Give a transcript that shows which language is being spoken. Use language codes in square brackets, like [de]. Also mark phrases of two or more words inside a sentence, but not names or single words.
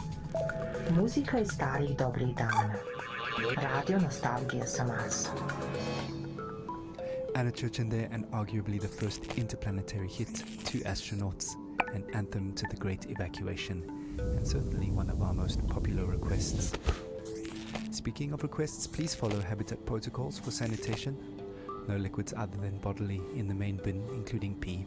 [sr] Muzika iz starih dobrih dana. Radio nostalgija sa Marsa. [en] Anna Church in there, and arguably the first interplanetary hit to astronauts, an anthem to the Great Evacuation, and certainly one of our most popular requests. Speaking of requests, please follow Habitat protocols for sanitation. No liquids other than bodily in the main bin, including pee.